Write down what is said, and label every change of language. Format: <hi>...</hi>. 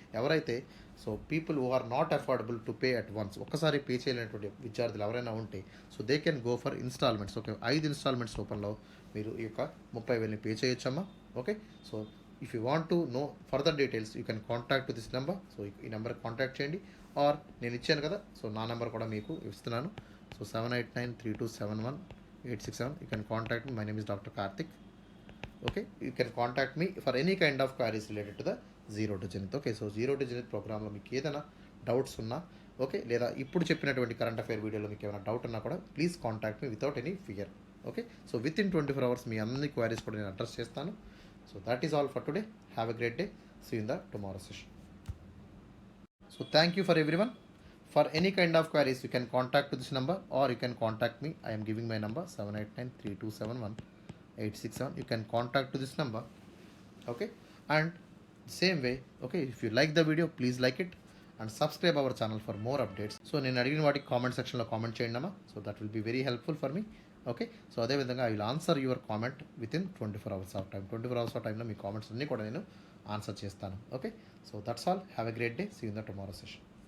<en>ఎవరైతే so people who are not affordable to pay at once,</en> <te>ఒక్కసారి pay చేయలేనటువంటి విద్యార్థులు ఎవరైనా ఉంటే</te> <en>So they can go for instalments. Okay.</en> <te>5 instalments రూపంలో మీరు ఈ యొక్క 30,000ని pay చేయొచ్చమ్మా. Okay.</te> <en>So if you want to know further details you can contact to this number.</en> <te>So ఈ నెంబర్కి కాంటాక్ట్ చేయండి. ఆర్ నేను ఇచ్చాను కదా, సో నా నెంబర్ కూడా మీకు ఇస్తున్నాను. So 7893271 867.</te> <en>You can contact me. My name is Dr. Karthik. Okay, you can contact me for any kind of queries related to the zero to zenith. Okay.</en> <te>So zero to zenith ప్రోగ్రామ్లో మీకు ఏదైనా doubts ఉన్నా, okay, లేదా ఇప్పుడు చెప్పినటువంటి current affair వీడియోలో మీకు ఏమైనా డౌట్ ఉన్నా కూడా</te> <en>Please contact me without any fear.</en> <te>Okay. So with in 24 hours మీ అన్ని క్వైరీస్ కూడా నేను అడ్రస్ చేస్తాను.</te> <en>So that is all for today. Have a great day. See in the tomorrow session. So thank you for everyone. For any kind of queries, you can contact to this number or you can contact me. I am giving my number 7893271 867. You can contact to this number. Okay. And same way, okay, if you like the video, please like it and subscribe our channel for more updates.</en> <te>So నేను అడిగిన వాటికి comment సెక్షన్లో comment చేయండి అమ్మా. So</te> <en>That will be very helpful for me.</en> <te>Okay.</te> <en>So అదేవిధంగా I will answer your comment within 24 hours of time.</en> <te>24 hours of టైంలో మీ comments అన్నీ కూడా నేను ఆన్సర్ చేస్తాను. Okay.</te> <en>So that's all. Have a great day. See in the tomorrow session.</en>